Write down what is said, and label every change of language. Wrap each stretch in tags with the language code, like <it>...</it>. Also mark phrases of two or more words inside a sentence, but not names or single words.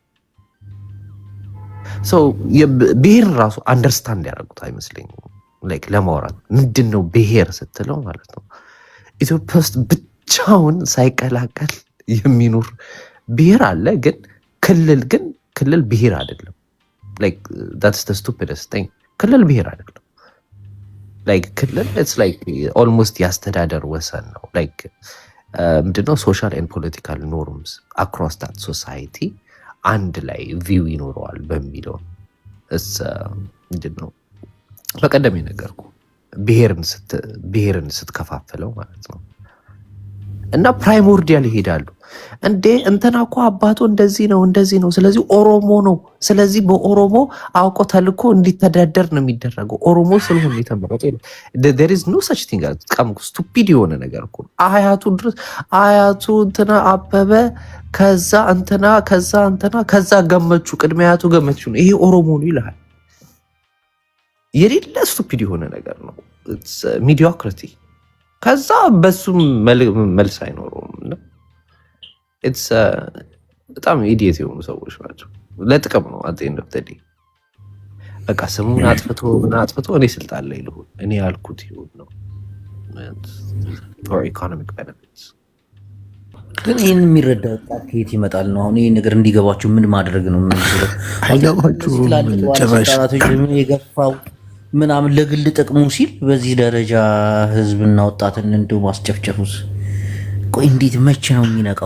<am>ብሔርን ራሱ አንደርስታንድ ያደረጉት አይመስለኝም። ለማውራት ምንድን ነው ብሔር ስትለው ማለት ነው ኢትዮጵያ ውስጥ ብቻውን ሳይቀላቀል የሚኖር ብሔር አለ፣ ግን ክልል ብሔር አይደለም።</am> <en>that's the stupidest thing።</en> <am>ክልል ብሔር አይደለም። ክልል</am> <en>it's almost</en> <am>ያስተዳደር ወሰን ነው። ምንድነው</am> <en>social and political norms across that society</en> <am>አንድ ላይ ቪው ይኖረዋል በሚለው ምንድነው በቀደም የነገርኩ ብሔርን ስትከፋፍለው ማለት ነው። እና ፕራይሞርዲያል ይሄዳሉ እንዴ እንትና እኮ አባቱ እንደዚህ ነው፣ ስለዚህ ኦሮሞ ነው፣ ስለዚህ በኦሮሞ አውቆ ተልኮ እንዲተዳደር ነው የሚደረገው። ኦሮሞ ስለሆነ የተመረጠ ነው።</am> <en>there is no such thing as</en> <am>ስቱፒድ የሆነ ነገር እኮ አያቱ እንትና አበበ ከዛ እንትና ገመቹ ቅድመ አያቱ ገመቹ ነው፣ ይሄ ኦሮሞ ነው ይልሃል። የሌለ ስቱፒድ የሆነ ነገር ነው። ሚዲዮክሪቲ። ከዛ በሱም መልስ አይኖረውም። በጣም ኢዲየት የሆኑ ሰዎች ናቸው። ለጥቅም ነው አጤንደፍተዲ በቃ ስሙን አጥፍቶ እኔ ስልጣን ላይ ልሁን፣ እኔ ያልኩት ይሁን ነው</am> <en>for economic benefits።</en> <am>ግን ይህን የሚረዳ ወጣት ከየት ይመጣል ነው? አሁን ይህን ነገር እንዲገባችሁ ምን ማድረግ ነው? የገፋው ምናምን ለግል ጥቅሙ ሲል በዚህ ደረጃ ህዝብና ወጣትን እንዲሁ ማስጨፍጨፉስ፣ ቆይ እንዴት መቼ ነው የሚነቃው?</am>